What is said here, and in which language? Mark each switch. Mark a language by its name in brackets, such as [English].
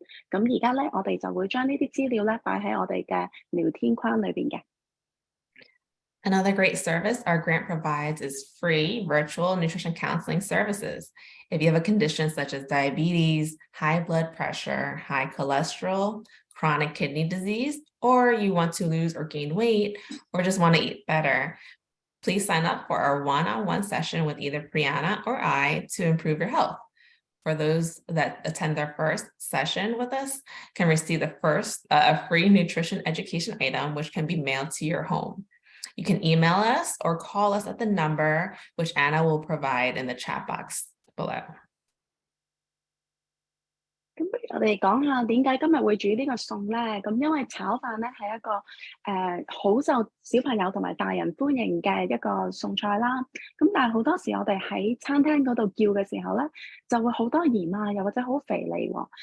[Cantonese] 咁而家咧，我哋就會將呢啲資料咧擺喺我哋嘅聊天框裏邊嘅。 [English] Another great service our grant provides is free virtual nutrition counseling services. If you have a condition such as diabetes, high blood pressure, high cholesterol, chronic kidney disease, or you want to lose or gain weight, or just want to eat better, please sign up for our one-on-one session with either Brianna or I to improve your health. For those that attend their first session with us, can receive a free nutrition education item, which can be mailed to your home. You can email us or call us at the number which Anna will provide in the chat box below. [Cantonese] 咁不如我哋講下點解今日會煮呢個餸咧？咁因為炒飯咧係一個好受小朋友同埋大人歡迎嘅一個餸菜啦。咁但係好多時我哋喺餐廳嗰度叫嘅時候咧，就會好多鹽啊，又或者好肥膩喎。